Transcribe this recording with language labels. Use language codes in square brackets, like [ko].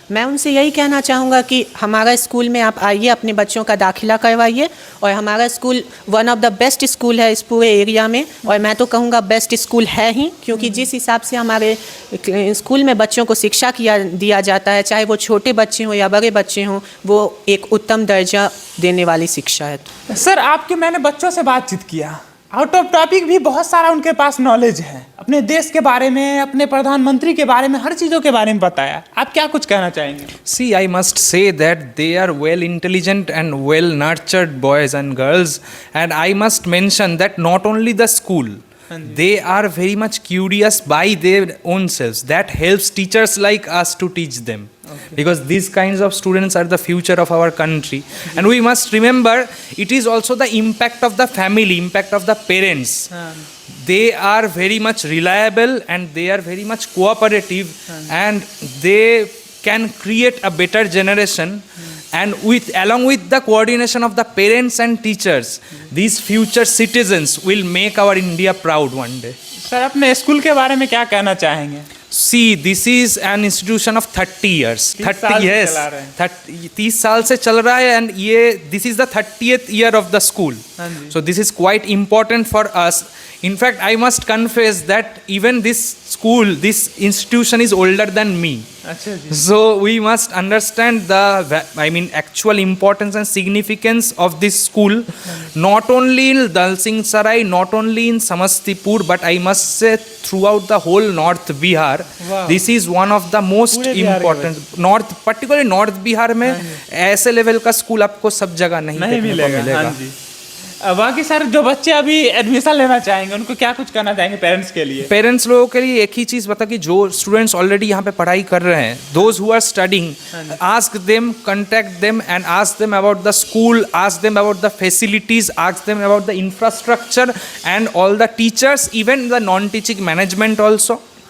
[hi] मैं उनसे यही कहना चाहूँगा कि हमारा स्कूल में आप आइए, अपने बच्चों का दाखिला करवाइए, और हमारा school [en] one of the best school [hi] है इस पूरे एरिया में, और मैं तो कहूँगा बेस्ट स्कूल है ही, क्योंकि जिस हिसाब से हमारे स्कूल में बच्चों को शिक्षा दिया जाता है, चाहे वो छोटे बच्चे हों या बड़े बच्चे हों, वो एक उत्तम दर्जा देने वाली शिक्षा है। सर, आपके मैंने बच्चों से बातचीत किया, [en] out of topic [hi] भी बहुत सारा उनके पास नॉलेज है, अपने देश के बारे में, अपने प्रधानमंत्री के बारे में, हर चीज़ों के बारे में बताया। आप क्या कुछ कहना चाहेंगे? [en] See, I must say that they are well intelligent and well nurtured boys and girls, and I must mention that not only the school, they are very much curious by their own selves. That helps teachers like us to teach them. Because these kinds of students are the future of our country, and we must remember it is also the impact of the family, impact of the parents. They are very much reliable and they are very much cooperative, and they can create a better generation. And along with the coordination of the parents and teachers, these future citizens will make our India proud one day. [hi] Sir, अपने school के बारे में क्या कहना चाहेंगे? [en] See, this is an institution of 30 years. 30 years. [hi] 30 साल से चल रहा है, [en] and this is the 30th year of the school. So this is quite important for us. In fact, I must confess that even this school, this institution is older than me. [hi] अच्छा जी। [en] So we must understand actual importance and significance of this school, not only in Dalsingh Sarai, not only in Samastipur, but I must say throughout the whole North Bihar. Wow. This is one of the most [hi] पूरे Bihar [en] important, particularly [hi] North Bihar में ऐसे level का school आपको सब जगह नहीं देखने को मिलेगा। हाँ जी। बाकी सर, जो बच्चे अभी एडमिशन लेना चाहेंगे उनको क्या कुछ कहना चाहेंगे पेरेंट्स के लिए? पेरेंट्स लोगों के लिए एक ही चीज़ बता कि जो स्टूडेंट्स ऑलरेडी यहाँ पे पढ़ाई कर रहे हैं, [en] Those who are studying, ask them, contact them and ask them about the school, ask them about the facilities, ask them about the infrastructure and all the teachers, even the non teaching management also.